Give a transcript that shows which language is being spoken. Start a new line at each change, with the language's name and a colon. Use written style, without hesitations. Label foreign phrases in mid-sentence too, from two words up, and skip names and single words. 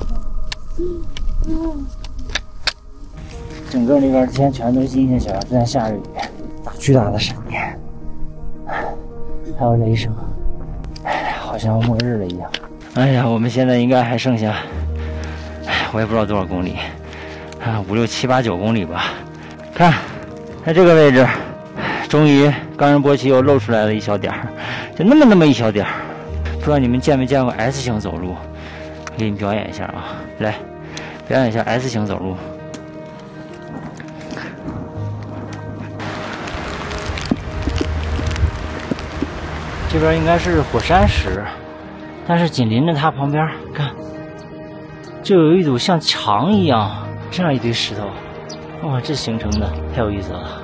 Chinese: 整個那邊天全都是陰天小，正在下着雨。巨大的閃電，還有雷聲，好像末日了一樣。哎呀，我們現在應該還剩下，我也不知道多少公里，5、6、7、8、9公里吧。看，在這個位置，終於岡仁波齊又露出來了一小點兒，就那麼一小點兒。不知道你們見沒見過 S 型走路？給你們表演一下啊，來，表演一下 S 型走路。這邊應該是火山石，但是緊鄰着它旁邊，看，就有一堵像牆一樣這樣一堆石頭，哇，這形成的太有意思了。